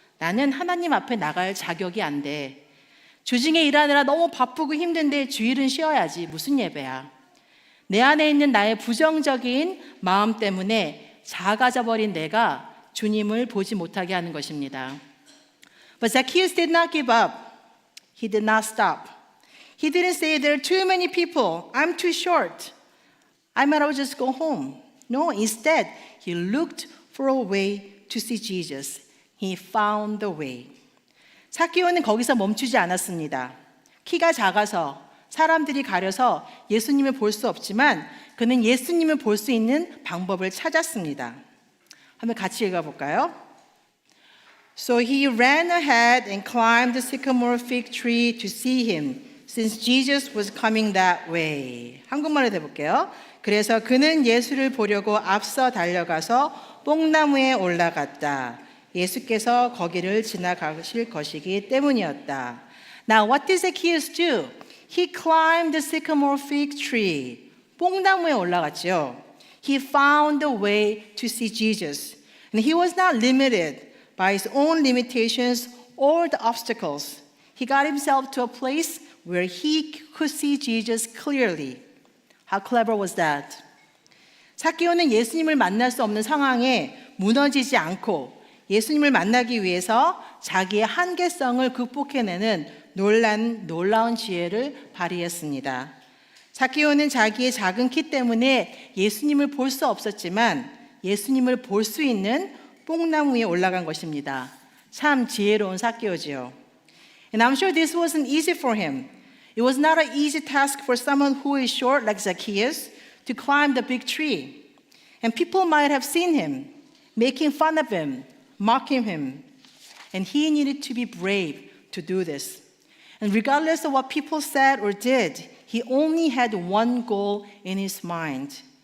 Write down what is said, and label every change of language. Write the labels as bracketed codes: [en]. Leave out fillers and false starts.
[ko] 나는 하나님 앞에 나갈 자격이 안 돼. 주중에 일하느라 너무 바쁘고 힘든데 주일은 쉬어야지. 무슨 예배야? 내 안에 있는 나의 부정적인 마음 때문에 작아져 버린 내가 주님을 보지 못하게 하는 것입니다. [en] But Zacchaeus did not give up. He did not stop. He didn't say there are too many people. I'm too short. I might as well just go home. No, instead, he looked for a way to see Jesus. He found the way. [ko] 삭개오는 거기서 멈추지 않았습니다. 키가 작아서 사람들이 가려서 예수님을 볼 수 없지만 그는 예수님을 볼 수 있는 방법을 찾았습니다. 한번 같이 읽어볼까요? [en] So he ran ahead and climbed the sycamore fig tree to see him, since Jesus was coming that way. [ko] 한국말로 해볼게요. 그래서 그는 예수를 보려고 앞서 달려가서 뽕나무에 올라갔다. 예수께서 거기를 지나가실 것이기 때문이었다. [en] Now what did Zacchaeus do? He climbed the sycamore fig tree. [ko] 뽕나무에 올라갔죠. [en] He found the way to see Jesus. And he was not limited by his own limitations or the obstacles. He got himself to a place where he could see Jesus clearly. How clever was that? [ko] 삭개오는 예수님을 만날 수 없는 상황에 무너지지 않고 예수님을 만나기 위해서 자기의 한계성을 극복해내는 놀라운 지혜를 발휘했습니다. 삭개오는 자기의 작은 키 때문에 예수님을 볼 수 없었지만 예수님을 볼 수 있는 뽕나무 위에 올라간 것입니다. 참 지혜로운 삭개오지요. [en] And I'm sure this wasn't easy for him. It was not an easy task for someone who is short like Zacchaeus to climb the big tree. And people might have seen him, making fun of him, mocking him. And he needed to be brave to do this. And regardless of what people said or did, he only had one goal in his mind.